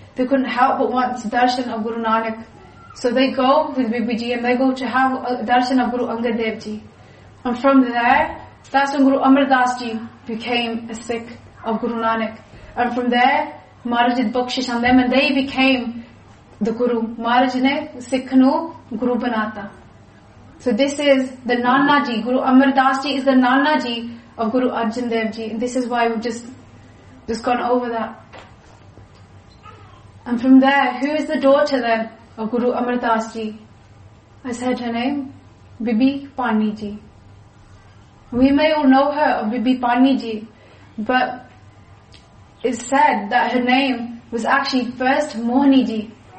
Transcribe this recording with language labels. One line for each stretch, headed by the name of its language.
English: They couldn't help but want darshan of Guru Nanak. So they go with Bibi Ji and they go to have a darshan of Guru Angad Dev Ji. And from there, that's when Guru Amar Das Ji became a Sikh of Guru Nanak. And from there, Maharaj did bakshish on them and they became the Guru.
Punjabi: ਮਹਾਰਾਜ ਨੇ ਸਿਖਨੂ ਗੁਰੂ ਬਣਾਤਾ.
English: So this is the Nana Ji. Guru Amar Das Ji is the Nana Ji of Guru Arjan Dev Ji. And this is why we've just gone over that. And from there, who is the daughter then of Guru Amar Das Ji? I said her name, Bibi Pani Ji. We may all know her of Bibi Pani Ji, but it's said that her name was actually first Mohini Ji.